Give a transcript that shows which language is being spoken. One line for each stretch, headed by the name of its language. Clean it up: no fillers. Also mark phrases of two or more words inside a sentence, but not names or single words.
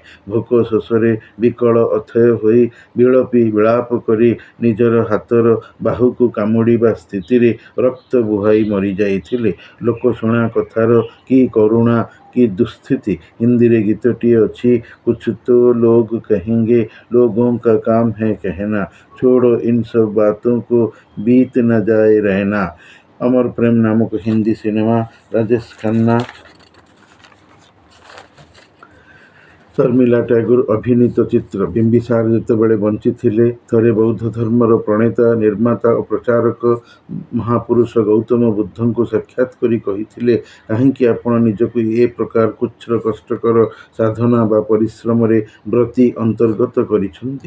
Odia: ଭୋକ ଶୋଷରେ ବିକଳ ଅଥୟ ହୋଇ ବିଳପି ବିଳାପ କରି ନିଜର ହାତର ବାହୁକୁ କାମୁଡ଼ିବା ସ୍ଥିତିରେ ରକ୍ତ ବୁହାଇ ମରିଯାଇଥିଲେ। ଲୋକଶୁଣା କଥାର କି କରୁଣା, କି ଦୁଃସ୍ଥିତି। ହିନ୍ଦୀରେ ଗୀତଟିଏ ଅଛି,
Hindi: कुछ तो लोग कहेंगे, लोगों का काम है कहना, छोड़ो इन सब बातों को बीत न जाए रहना। अमर प्रेम नामक हिंदी सिनेमा, राजेश खन्ना।
Odia: ଶର୍ମିଳା ଟାଗୋର ଅଭିନୀତ ଚିତ୍ର। ବିମ୍ବିସାର ଯେତେବେଳେ ବଞ୍ଚିଥିଲେ, ଥରେ ବୌଦ୍ଧ ଧର୍ମର ପ୍ରଣେତା, ନିର୍ମାତା ଓ ପ୍ରଚାରକ ମହାପୁରୁଷ ଗୌତମ ବୁଦ୍ଧଙ୍କୁ ସାକ୍ଷାତ କରି କହିଥିଲେ, କାହିଁକି ଆପଣ ନିଜକୁ ଏ ପ୍ରକାର କୁଚ୍ଛ୍ର କଷ୍ଟକର ସାଧନା ବା ପରିଶ୍ରମରେ ବ୍ରତୀ ଅନ୍ତର୍ଗତ କରିଛନ୍ତି?